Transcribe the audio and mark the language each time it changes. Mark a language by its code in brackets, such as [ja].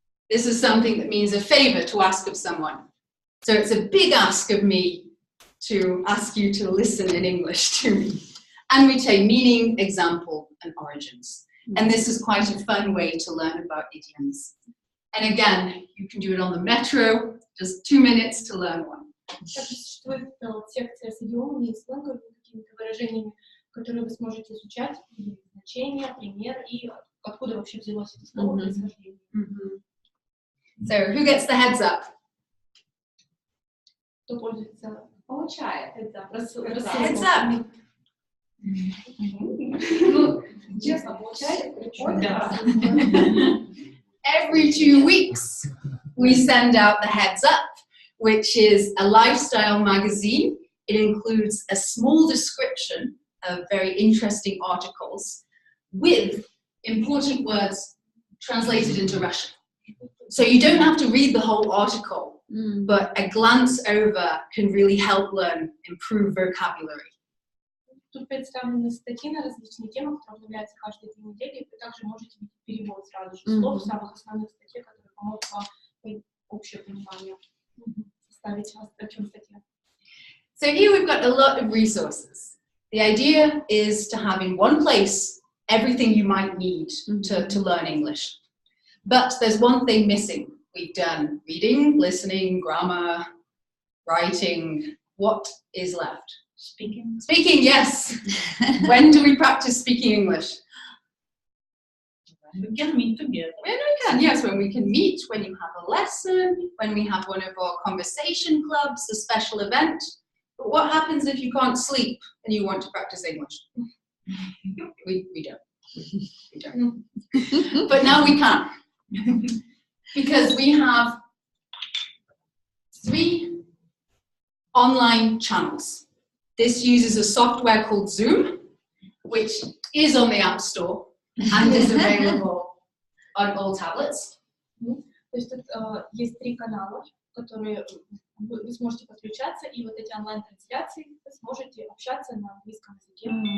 [en] This is something that means a favor to ask of someone. So it's a big ask of me to ask you to listen in English to me. And we take meaning, example, and origins. And this is quite a fun way to learn about idioms. And again, you can do it on the metro, just 2 minutes to learn one. [ru] Также существует секция с идиомами и сленговыми какими-то выражениями, которые вы сможете изучать, значения, пример и откуда вообще взялось это слово, происхождение. [en] So, who gets the heads up? [ru] Кто пользуется? Получает. [en] Heads up. [ru] Ну, честно, получает. [en] Every 2 weeks, we send out the Heads Up, which is a lifestyle magazine. It includes a small description of very interesting articles with important words translated into Russian. So you don't have to read the whole article, but a glance over can really help learn, improve vocabulary. [ru] Тут представлены статьи на различные темы, которые обновляются каждые 2 недели, и вы также можете видеть перевод сразу же слов, самых основных статей, которые помогут вам общее понимание составить о чем статья. [en] So here we've got a lot of resources. The idea is to have in one place everything you might need to learn English. But there's one thing missing. We've done reading, listening, grammar, writing. What is left? Speaking. Speaking, yes. When do we practice speaking English? We can meet together. When we can, yes, when we can meet, when you have a lesson, when we have one of our conversation clubs, a special event. But what happens if you can't sleep and you want to practice English? We don't. We don't. But now we can. Because we have 3 online channels. This uses a software called Zoom, which is on the App Store and is available on all tablets. [ru] То есть тут есть 3 канала, которые вы сможете подключаться, и вот эти онлайн-трансляции вы сможете общаться на английском языке.